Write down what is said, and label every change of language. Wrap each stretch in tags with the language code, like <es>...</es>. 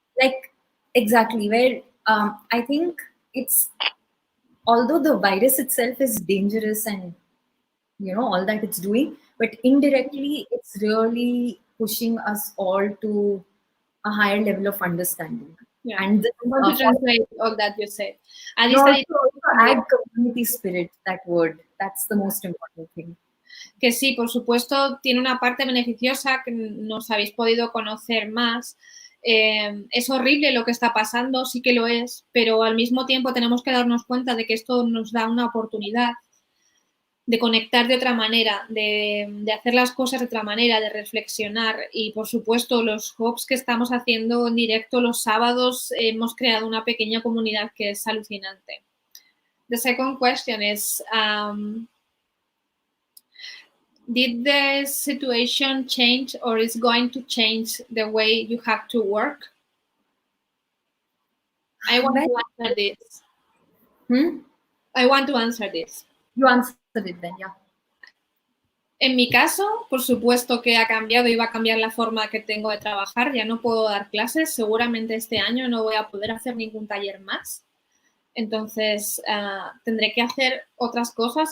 <en>like exactly where I think it's although the virus itself is dangerous and all that it's doing, but indirectly it's really pushing us all to a higher level of understanding. Yeah, And this, I'm going to translate all that you said. And no, it's also add community spirit, that word, that's the most important thing.</en> <es>que sí, por supuesto, tiene una parte beneficiosa que nos habéis podido conocer más. Es horrible lo que está pasando, sí que lo es, pero al mismo tiempo tenemos que darnos cuenta de que esto nos da una oportunidad de conectar de otra manera, de hacer las cosas de otra manera, de reflexionar. Y por supuesto, los hubs que estamos haciendo en directo los sábados, hemos creado una pequeña comunidad que es alucinante.</es> <en>The second question is, did the situation change or is going to change the way you have to work? I want to answer this. I want to answer this. You answered it then, yeah.</en> <es>En mi caso, por supuesto que ha cambiado y va a cambiar la forma que tengo de trabajar. Ya no puedo dar clases. Seguramente este año no voy a poder hacer ningún taller más. Entonces, tendré que hacer otras cosas.</es>